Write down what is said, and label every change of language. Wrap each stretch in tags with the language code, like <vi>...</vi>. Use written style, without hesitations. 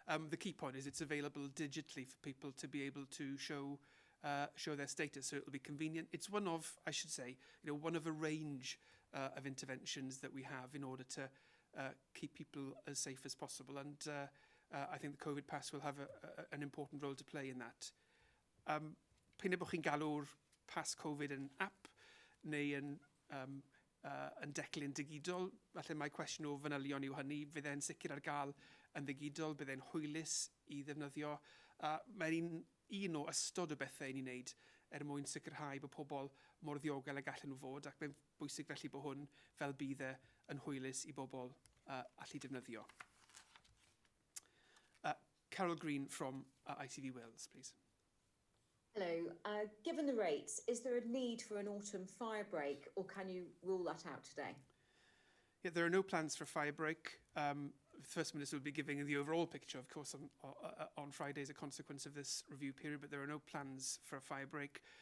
<en>The key point is it's available digitally for people to be able to show their status, so it'll be convenient. It's one of, I should say, one of a range of interventions that we have in order to keep people as safe as possible, and I think the COVID pass will have an important role to play in that.</en> <cy>P'un bod chi'n galw'r pass COVID yn app neu yn declyn digidol, falle mae cwestiwn o fanylion yw hynny, fydd e'n sicr ar gael yn digidol, bydd e'n hwylus i ddefnyddio. Mae'n un o ystod o bethau ni'n wneud mwyn sicrhau bod pobl mor ddiogel a gallen nhw fod, ac mae'n bwysig felly bod hwn fel bydd yn hwylus i bobl allu defnyddio.</cy> <en>Carol Green from ITV Wales, please. Hello. Given the rates, is there a need for an autumn fire break, or can you rule that out today? Yeah, there are no plans for a fire break. The First Minister will be giving the overall picture, of course, on Friday as a consequence of this review period, but there are no plans for a fire break.</en>